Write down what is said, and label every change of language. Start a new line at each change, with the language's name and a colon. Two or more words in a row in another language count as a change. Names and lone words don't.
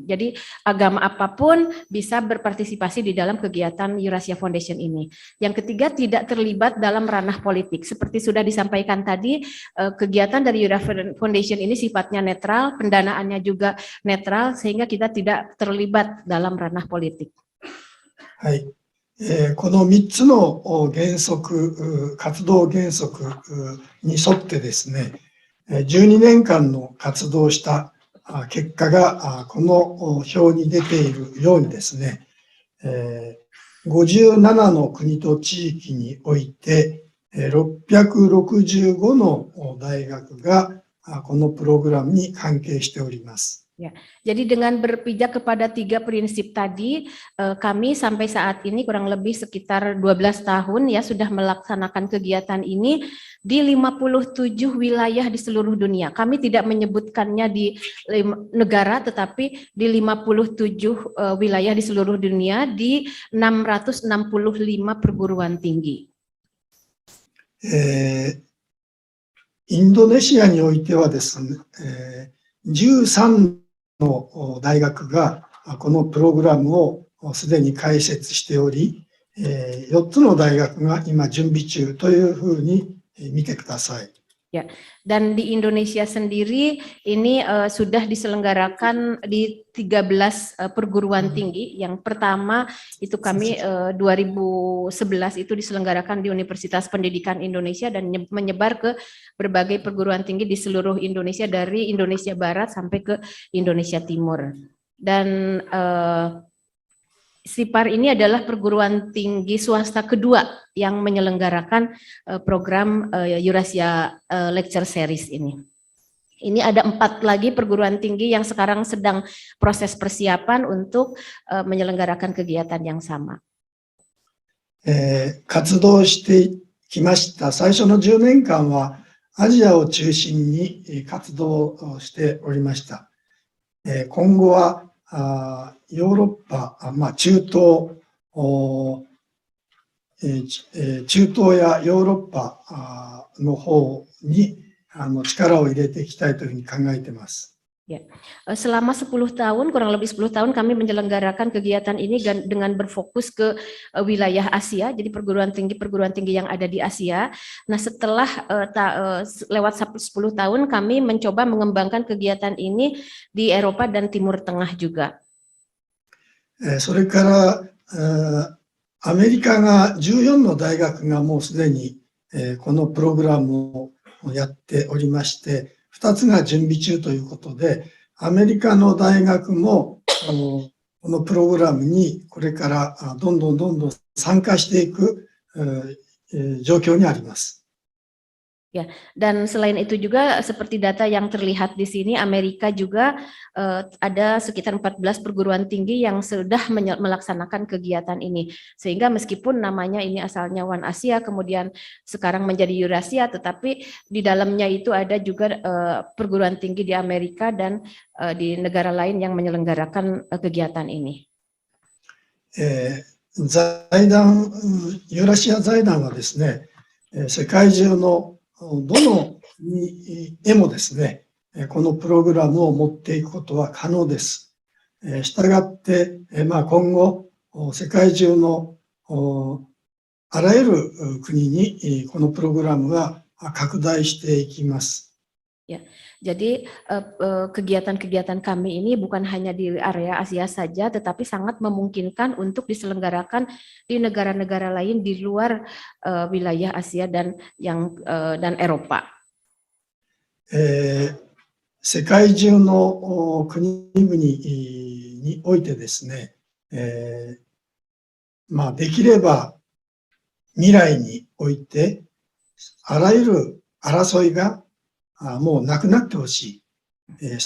Indonesian: Jadi agama apapun bisa berpartisipasi di dalam kegiatan Eurasia Foundation ini. Yang ketiga, tidak terlibat dalam ranah politik. Seperti sudah disampaikan tadi, kegiatan dari Eurasia Foundation ini sifatnya netral, pendanaannya juga netral, sehingga kita tidak terlibat dalam ranah politik.
Japanese: はい。この3つの原則、活動原則に沿ってですね、12年間の活動した結果がこの表に出ているようにですね、57の国と地域において665の大学がこのプログラムに関係しております。
Indonesian: Ya, jadi dengan berpijak kepada 3 prinsip tadi, kami sampai saat ini kurang lebih sekitar 12 tahun ya sudah melaksanakan kegiatan ini di 57 wilayah di seluruh dunia. Kami tidak menyebutkannya di negara, tetapi di 57 wilayah di seluruh dunia di 665 perguruan tinggi.
Japanese: インドネシアにおいてはですね、13の大学がこのプログラムをすでに開設しており、4つの大学が今準備中というふうに見てください。
Indonesian: Ya, dan di Indonesia sendiri ini sudah diselenggarakan di 13 perguruan tinggi. Yang pertama itu kami 2011 itu diselenggarakan di Universitas Pendidikan Indonesia dan menyebar ke berbagai perguruan tinggi di seluruh Indonesia dari Indonesia Barat sampai ke Indonesia Timur. Dan SIPAR ini adalah perguruan tinggi swasta kedua yang menyelenggarakan program Eurasia Lecture Series ini. Ini ada 4 lagi perguruan tinggi yang sekarang sedang proses persiapan untuk menyelenggarakan kegiatan yang sama.
Japanese: 活動してきました。最初の10年間はアジアを中心に活動しておりました。今後はヨーロッパ、中東やヨーロッパの方に力を入れていきたいというふうに考えています。
Indonesian: Ya, selama 10 tahun, kurang lebih 10 tahun kami menyelenggarakan kegiatan ini dengan berfokus ke wilayah Asia, jadi perguruan tinggi yang ada di Asia. Nah, setelah lewat 10 tahun kami mencoba mengembangkan kegiatan ini di Eropa dan Timur Tengah juga.
Japanese: それからアメリカが14の大学がもうすでにこのプログラムをやっておりまして、2つが準備中ということで、アメリカの大学もこのプログラムにこれからどんどん参加していく状況にあります。
Indonesian: Dan selain itu juga seperti data yang terlihat di sini, Amerika juga ada sekitar 14 perguruan tinggi yang sudah melaksanakan kegiatan ini. Sehingga meskipun namanya ini asalnya One Asia, kemudian sekarang menjadi Eurasia, tetapi di dalamnya itu ada juga perguruan tinggi di Amerika dan di negara lain yang menyelenggarakan kegiatan ini.
Japanese: 財団、ユーラシア財団はですね、世界中のどの国へもですね、このプログラムを持っていくことは可能です。したがって、今後、世界中のあらゆる国にこのプログラムが拡大していきます。
Indonesian: Jadi kegiatan-kegiatan kami ini bukan hanya di area Asia saja, tetapi sangat memungkinkan untuk diselenggarakan di negara-negara lain di luar wilayah Asia dan Eropa.
Japanese: 世界中の国々においてですね、できれば未来においてあらゆる争いがもうなくなってほしい。